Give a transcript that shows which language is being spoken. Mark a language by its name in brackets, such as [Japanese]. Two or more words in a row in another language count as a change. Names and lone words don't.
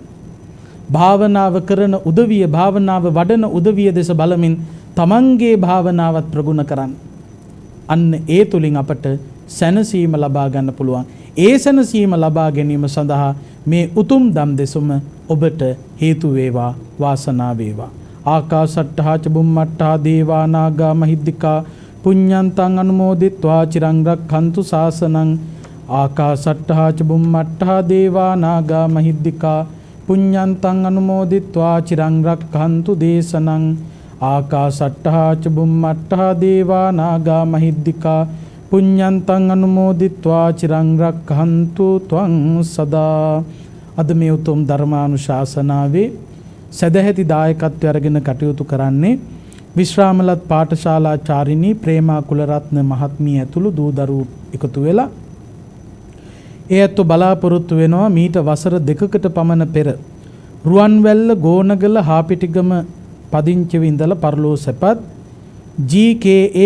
[Sinhala] භාවනාව කරන උදවිය භාවනාව වඩන උදවිය දෙස බලමින් තමන්ගේ භාවනාවත් ප්‍රගුණ කරන්න. අන්න ඒ තුලින් අපට සැනසීම ලබා ගන්න පුළුවන්. ඒ සැනසීම ලබා ගැනීම සඳහා මේ උතුම් දම් දෙසම ඔබට හේතු වේවා වාසනාව වේවා. [Pali] ආකාසට්ඨා ච බුම්මට්ඨා දේවා නාග මහිද්దికා පුඤ්ඤන්තං අනුමෝදිත්වා චිරං රක්ඛන්තු ශාසනං. ආකාසට්ඨා ච බුම්මට්ඨා දේවා නාග මහිද්దికා පුඤ්ඤන්තං අනුමෝදිත්වා චිරං රක්ඛන්තු දේශනං. ආකාසට්ඨා ච බුම්මට්ඨා දේවා නාග මහිද්దికා පුඤ්ඤන්තං අනුමෝදිත්වා චිරං රක්ඛන්තු ත්වං සදා. [Sinhala] අද මේ උතුම් ධර්මානුශාසනාවේ සදැහැති දායකත්වය අරගෙන කටයුතු කරන්නේ විශ්‍රාමලත් පාඨශාලාචාරිණී ප්‍රේමා කුලරත්න මහත්මිය ඇතුළු දූ දරුවෝ එකතු වෙලා ඒ ඇත්තෝ බලාපොරොත්තු වෙනවා මීට වසර 2කට පමණ පෙර රුවන්වැල්ල ගෝනගල හාපිටිගම පදිංචිව ඉඳලා පරලෝ සැපත් ජී.කේ.ඒ.